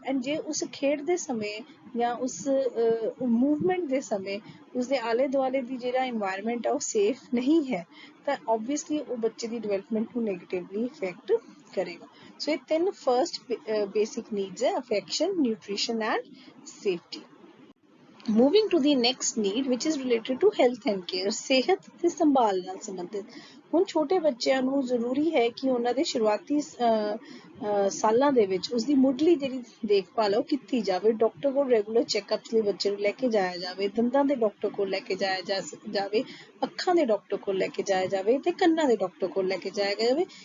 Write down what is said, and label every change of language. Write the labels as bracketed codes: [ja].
[pa] And ਜੇ ਉਸ ਖੇਡ ਦੇ ਸਮੇਂ ਜਾਂ ਉਸ ਮੂਵਮੈਂਟ ਦੇ ਸਮੇਂ ਉਸਦੇ ਆਲੇ ਦੁਆਲੇ ਦੀ ਜਿਹੜਾ ਇਨਵਾਇਰਮੈਂਟ ਆ ਉਹ ਸੇਫ ਨਹੀਂ ਹੈ ਤਾਂ ਓਬਵੀਅਸਲੀ ਉਹ ਬੱਚੇ ਦੀ ਡਿਵੈਲਪਮੈਂਟ ਨੂੰ ਨੈਗੇਟਿਵਲੀ ਇਫੈਕਟ ਕਰੇਗਾ। ਸੋ ਇਹ 3 ਫਰਸਟ ਬੇਸਿਕ ਨੀਡਸ ਹੈ, affection, nutrition and safety. [en] Moving to the next need which is related to health and care, [pa] ਸਿਹਤ ਤੇ ਸੰਭਾਲ ਨਾਲ ਸੰਬੰਧਿਤ। ਹੁਣ ਛੋਟੇ ਬੱਚਿਆਂ ਨੂੰ ਜ਼ਰੂਰੀ ਹੈ ਕਿ ਉਹਨਾਂ ਦੇ ਸ਼ੁਰੂਆਤੀ ਸਾਲਾਂ ਦੇ ਵਿੱਚ ਉਸਦੀ ਮੁੱਢਲੀ ਜਿਹੜੀ ਦੇਖਭਾਲ ਉਹ ਕੀਤੀ ਜਾਵੇ। ਡਾਕਟਰ ਕੋਲ ਰੈਗੂਲਰ ਚੈੱਕਅਪਸ ਲਈ ਬੱਚੇ ਨੂੰ ਲੈ ਕੇ ਜਾਇਆ ਜਾਵੇ, ਦੰਦਾਂ ਦੇ ਡਾਕਟਰ ਕੋਲ ਲੈ ਕੇ ਜਾਇਆ ਜਾਵੇ, ਅੱਖਾਂ ਦੇ ਡਾਕਟਰ ਕੋਲ ਲੈ ਕੇ ਜਾਇਆ ਜਾਵੇ ਤੇ ਕੰਨਾਂ ਦੇ ਡਾਕਟਰ ਕੋਲ ਲੈ ਕੇ ਜਾਇਆ ਜਾਵੇ।